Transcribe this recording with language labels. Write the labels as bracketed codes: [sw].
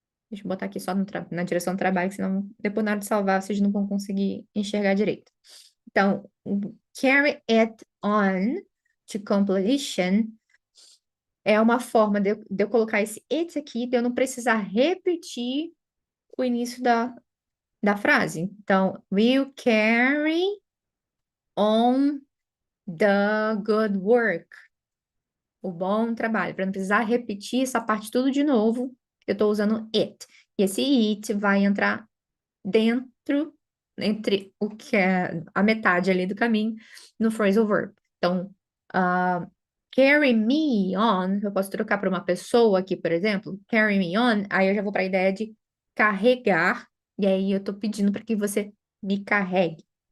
[pt] Deixa eu botar aqui só na direção do trabalho, senão depois na hora de salvar vocês não vão conseguir enxergar direito. Então, [en] carry it on to completion [pt] é uma forma de eu colocar esse it aqui, de eu não precisar repetir o início da frase. Então, [en] will carry on the good work. [pt] O bom trabalho. Para não precisar repetir essa parte tudo de novo, eu estou usando it. E esse it vai entrar dentro, entre o que é a metade ali do caminho, no phrasal verb. Então, [en] carry me on, [pt] eu posso trocar para uma pessoa aqui, por exemplo, carry me on, aí eu já vou para a ideia de carregar, e aí eu estou pedindo para que você me carregue.